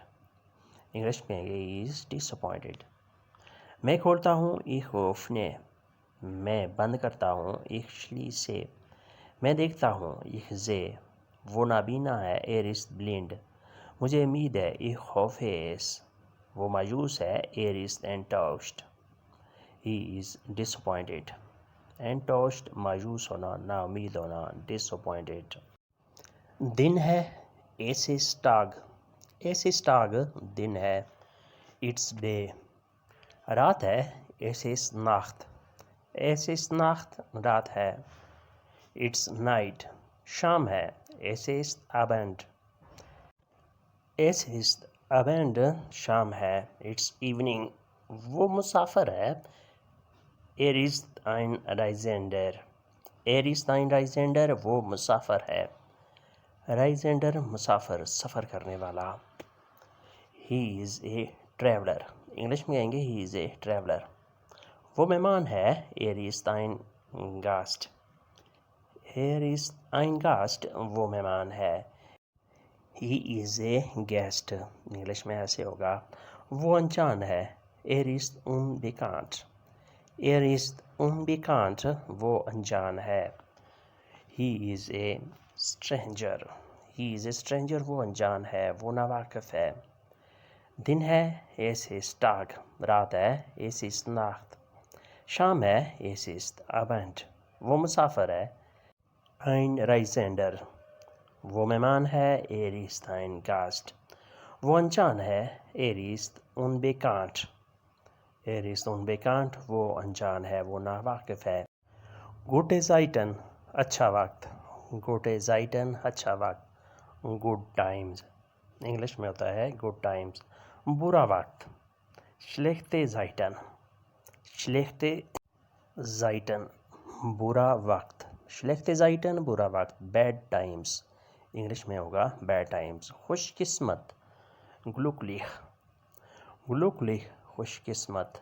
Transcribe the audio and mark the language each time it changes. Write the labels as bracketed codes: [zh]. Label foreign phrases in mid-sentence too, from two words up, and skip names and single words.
[ur] انگلش میں [en] he is disappointed. [ur] میں کھولتا ہوں [de] ich öffne. [ur] میں بند کرتا ہوں [de] ich schließe. [ur] میں دیکھتا ہوں [de] ich sehe. [ur] وہ نابینا ہے [de] er ist blind. [ur] مجھے امید ہے [de] ich hoffe es. [ur] وہ مایوس ہے [de] er ist enttäuscht. [en] He is disappointed. [ur] enttäuscht مایوس ہونا، نا امید ہونا، disappointed. دن ہے [de] es ist Tag. es ist Tag [ur] دن ہے. [en] it's day. [ur] رات ہے [de] es ist Nacht. es ist Nacht [ur] رات ہے. [en] it's night. [ur] شام ہے [de] es ist Abend. es ist Abend [ur] شام ہے. [en] it's evening. [ur] وہ مسافر ہے [de] er ist ein Reisender. er ist ein Reisender [ur] وہ مسافر ہے. Reisender مسافر، سفر کرنے والا. [en] he is a traveler. [ur] انگلش میں کہیں گے [en] he is a traveler. [ur] وہ مہمان ہے [de] er ist ein Gast. er ist ein Gast [ur] وہ مہمان ہے. [en] he is a guest. [ur] انگلش میں ایسے ہوگا وہ انجان ہے [de] er ist unbekannt. er ist unbekannt [ur] وہ انجان ہے. [en] he is a stranger. he is a stranger [ur] وہ انجان ہے، وہ ناواقف ہے. دن ہے [de] es ist Tag. [ur] رات ہے [de] es ist Nacht. [ur] شام ہے [de] es ist Abend. [ur] وہ مسافر ہے [de] ein Reisender. [ur] وہ مہمان ہے [de] er ist ein Gast. [ur] وہ انجان ہے [de] er ist unbekannt. er ist unbekannt [ur] وہ انجان ہے، وہ ناواقف ہے. [de] gute Zeiten [ur] اچھا وقت. [de] gute Zeiten [ur] اچھا وقت. [en] good times [ur] انگلش میں ہوتا ہے [en] good times. [ur] برا وقت [de] schlechte Zeiten. schlechte Zeiten [ur] برا وقت. [de] schlechte Zeiten [ur] برا وقت. [en] bad times [ur] انگلش میں ہوگا [en] bad times. [ur] خوش قسمت glücklich. glücklich خوش قسمت.